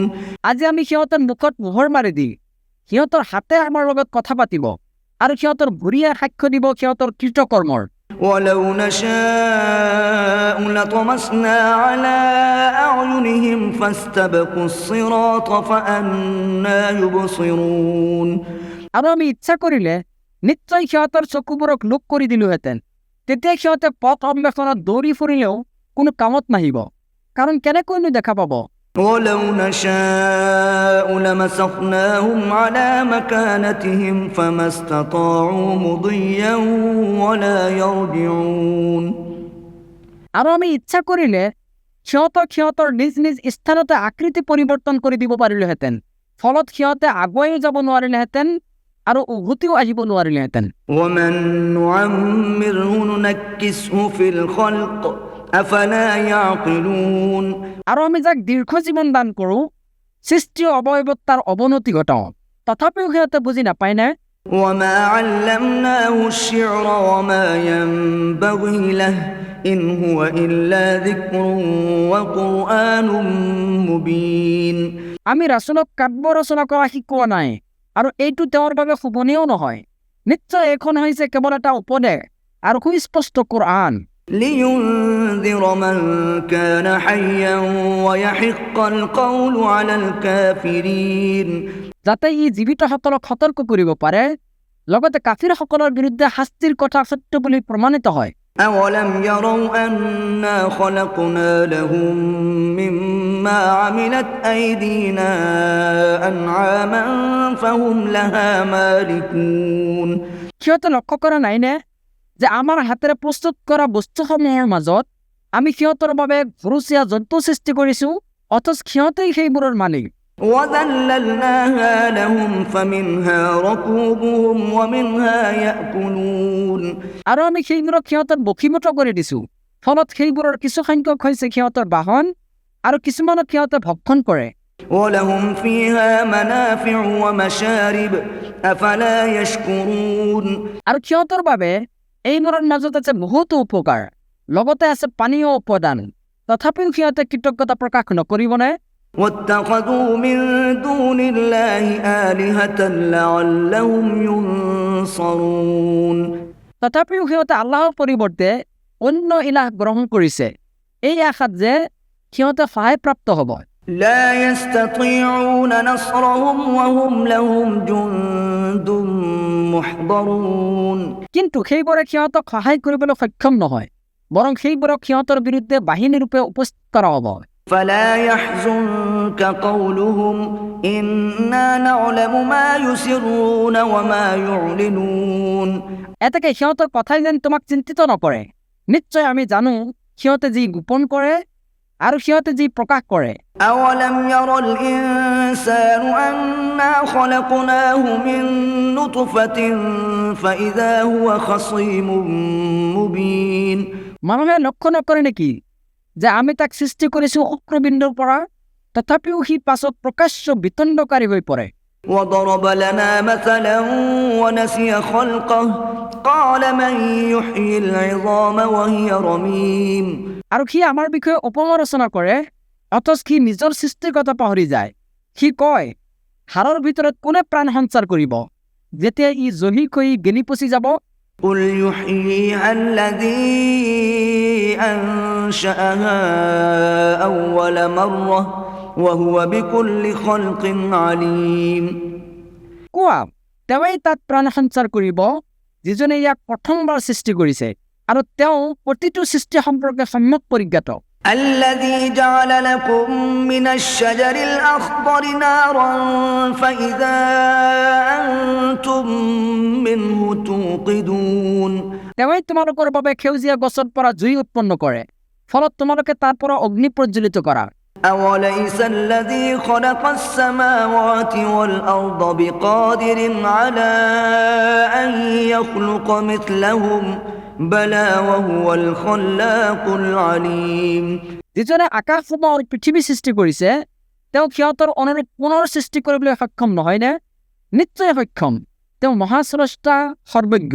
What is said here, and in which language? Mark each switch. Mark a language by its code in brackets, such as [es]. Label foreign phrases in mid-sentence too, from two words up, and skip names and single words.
[as] আজি আমি সিহঁতৰ মুখত মোহৰ মাৰি দি সিহঁতৰ হাতে আমাৰ লগত কথা পাতিব আৰু সিহঁতৰ ভৰিয়ে সাক্ষ্য দিব সিহঁতৰ কৃতকৰ্মৰ। [ar] ولو نشاء لطمسنا على أعينهم فاستبقوا الصراط فأنى يبصرون [as] আৰু আমি ইচ্ছা কৰিলে নিশ্চয় সিহঁতৰ চকুবোৰক লোক কৰি দিলোহেঁতেন, তেতিয়া সিহঁতে পথ অন্বেষণত দৌৰি ফুৰিলেও কোনো কামত নাহিব, কাৰণ কেনেকৈনো দেখা পাব। [ar] ولو نشاء لمسخناهم على مكانتهم فما استطاعوا مضيا ولا يرجعون [as] আৰু আমি ইচ্ছা কৰিলে সিহঁতৰ নিজ নিজ স্থানতে আকৃতি পৰিৱৰ্তন কৰি দিব পাৰিলোহেঁতেন, ফলত সিহঁতে আগুৱাই যাব নোৱাৰিলেহেঁতেন আৰু উভতিও আহিব নোৱাৰিলেহেঁতেন। [ar] ومن نعمره ننكسه في الخلق أفلا يعقلون [as] আৰু আমি যাক দীৰ্ঘ জীৱন দান কৰোঁ, সৃষ্টি অৱয়ৱত তাৰ অৱনতি ঘটাওঁ, তথাপিও সিহঁতে বুজি নাপায়নে? [ar] وما علمناه الشعر وما ينبغي له إن هو إلا ذكر وقرآن مبين [as] আমি ৰাসুলক কাব্য ৰচনা কৰা শিকোৱা নাই, আৰু এইটো তেওঁৰ বাবে শুভনীয়ও নহয়। নিশ্চয় এইখন হৈছে কেৱল এটা উপদেশ আৰু সুস্পষ্ট কোৰআন, [ar] لينذر من كان حيا ويحق القول على الكافرين [as] যাতে ই জীৱিতসকলক সতৰ্ক কৰিব পাৰে, লগতে কাফিৰসকলৰ বিৰুদ্ধে শাস্তিৰ কথা সত্য বুলি প্ৰমাণিত হয়। [ar] أولم يروا أنا خلقنا لهم مما عملت أيدينا أنعاما فهم لها مالكون [as] সিহঁতে লক্ষ্য কৰা নাইনে যে আমাৰ হাতেৰে প্ৰস্তুত কৰা বস্তুসমূহৰ মাজত আমি সিহঁতৰ বাবে ঘৰচীয়া জন্তু সৃষ্টি কৰিছোঁ, অথচ সিহঁতেই সেইবোৰৰ মালিক। [ar] وذللناها لهم فمنها ركوبهم ومنها يأكلون [as] আৰু আমি সেইবোৰক সিহঁতৰ বশীভূত কৰি দিছোঁ, ফলত সেইবোৰৰ কিছু সংখ্যক হৈছে সিহঁতৰ বাহন আৰু কিছুমানক সিহঁতে ভক্ষণ কৰে। [ar] ولهم فيها منافع ومشارب أفلا يشكرون [as] আৰু সিহঁতৰ বাবে এইবোৰৰ মাজত আছে বহুতো উপকাৰ, লগতে আছে পানীয় উপাদান, তথাপিও সিহঁতে কৃতজ্ঞতা প্ৰকাশ নকৰিবনে? [ar] واتخذوا من دون الله آلهة لعلهم ينصرون [as] তথাপিও সিহঁতে আল্লাহৰ পৰিৱৰ্তে অন্য ইলাহ গ্ৰহণ কৰিছে, এই আশাত যে সিহঁতে সহায়প্ৰাপ্ত হ'ব। [ar] لا يستطيعون نصرهم وهم لهم جند محضرون [as] কিন্তু সেইবোৰে সিহঁতক সহায় কৰিবলৈ সক্ষম নহয়, বৰং সেইবোৰক সিহঁতৰ বিৰুদ্ধে বাহিনীৰূপে উপস্থিত কৰা হ'ব। [ar] فلا يحزنك قولهم إنا نعلم ما يسرون وما يعلنون [as] এতেকে সিহঁতৰ কথাই যেন তোমাক চিন্তিত নকৰে, নিশ্চয় আমি জানো সিহঁতে যি গোপন কৰে আৰু সিহঁতে যি প্ৰকাশ কৰে [ar] أولم ير الإنسان أنا خلقناه من نطفة فإذا هو خصيم مبين [as] মানুহে লক্ষ্য নকৰে নেকি যে আমি তাক সৃষ্টি কৰিছো শুক্ৰবিন্দুৰ পৰা তথাপিও সি পাছত প্ৰকাশ্য বিতণ্ডকাৰী হৈ পৰে [ar] وضرب لنا مثلا ونسي خلقه قال من يحيي العظام وهي رميم [as] আৰু সি আমাৰ বিষয়ে অপমালোচনা কৰে অথচ সি নিজৰ সৃষ্টিৰ কথা পাহৰি যায় সি কয় হাড়ৰ ভিতৰত কোনে প্ৰাণ সঞ্চাৰ কৰিব যেতিয়া ই জহি হৈ গেলি পচি যাব [ar] قل يحييها الذي أنشأها أول مرة وهو بكل خلق عليم [as] কোৱা তেওঁই তাত প্ৰাণ সঞ্চাৰ কৰিব যিজনে ইয়াক প্ৰথমবাৰ সৃষ্টি কৰিছে আৰু তেওঁ প্ৰতিটো সৃষ্টি সম্পৰ্কে সম্যক পৰিজ্ঞাত [ar] الذي جعل لكم من الشجر الأخضر نارا فإذا أنتم منه توقدون [as] তেওঁই তোমালোকৰ বাবে সেউজীয়া গছৰ পৰা জুই উৎপন্ন কৰে ফলত তোমালোকে তাৰ পৰা অগ্নি প্ৰজ্বলিত কৰা [ar] أوليس الذي خلق السماوات والأرض بقادر على أن يخلق مثلهم بلى وهو الخلاق العليم [as] যিজনে আকাশসমূহ আৰু পৃথিৱী সৃষ্টি কৰিছে তেওঁ সিহঁতৰ অনুৰূপ পুনৰ সৃষ্টি কৰিবলৈ সক্ষম নহয়নে নিশ্চয় সক্ষম তেওঁ মহাস্ৰষ্টা সৰ্বজ্ঞ